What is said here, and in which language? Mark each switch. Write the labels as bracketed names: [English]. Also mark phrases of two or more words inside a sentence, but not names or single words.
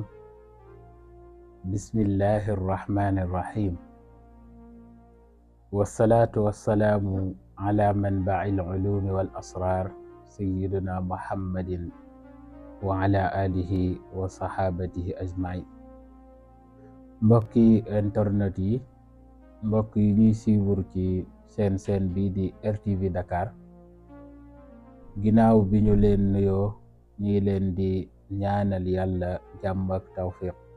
[Arabic] بسم الله الرحمن الرحيم، والصلاة والسلام على منبع العلوم والأسرار سيدنا محمد وعلى آله وصحابته أجمعين. [Wolof] mbokki internet yi, mbokk yi ñuy suivre ci seen bii di RTV Dakar, ginnaaw bi ñu leen nuyoo ñu ngi leen di ñaanal yàlla jàmm ak tawfiq